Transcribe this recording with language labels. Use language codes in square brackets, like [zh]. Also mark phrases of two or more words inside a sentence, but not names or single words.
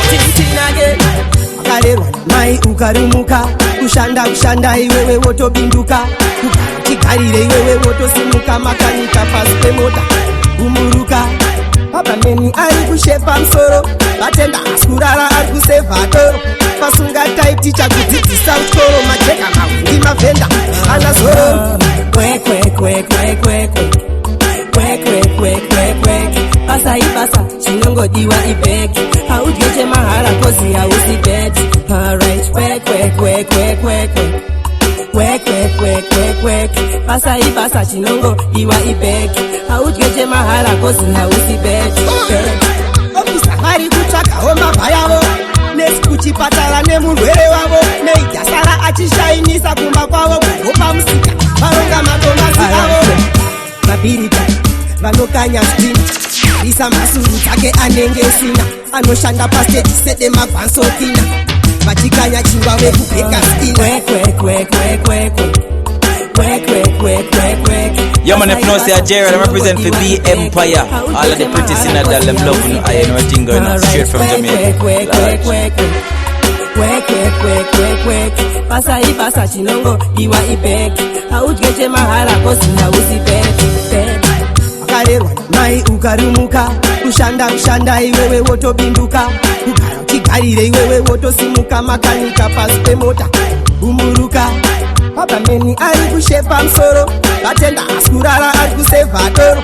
[sn] Titinage Wakarerwa mai ukarumuka Kushanda iwewe wotobinduka Tigarire iwewe wotosimuka Makanika pasi pemota Umuruka Abameni ari kushepa msoro Batenda askurara ari kuseva toro Pasunga taiti chakudzidzisa utoro Majeka mahundi mavenda Ana zoro Kwek kwek kwek kwek kwek Kwek kwek kwek kwek kwek Pasa ipasa chinongodiwa ibeki Haudyeche mahara kozi hausibeti Alright kwek kwek kwek kwek kwek Kwek kwek kwek kwek kwek Pasa ipasa chinongodiwa ibeki Haudyeche mahara kozi hausibeti Vari kutsvakawo mabha yavo Nesi kuchipatara nemurwere wavo Neijasara achishainisa kumba kwavo Kugopa musika varonga matomasi avo Mabirika vanokanya stini Risa masuru take anenge sina Anoshanda pastage sede magwansotina Vachikanya chingwa vekubeka stina Kwek kwek kwek kwek kwek Kwek kwek kwek kwek kwek [en] Yeah, man, if you know say Jared, I represent for B Empire. All of the pretty sinner that them love no I and everything going on. Straight from Jamaica. Large. [sn] Pasa ipasa chinongo iwa ibeki Haudyeche mahara kosi hausibeti Wakarerwa mai ukarumuka Kushanda iwewe wotobinduka Kugara tigarire iwewe wotosimuka Makanika pasi pemota Umuruka Abameni ari kushepa msoro, batenda askurara ari kuseva doro.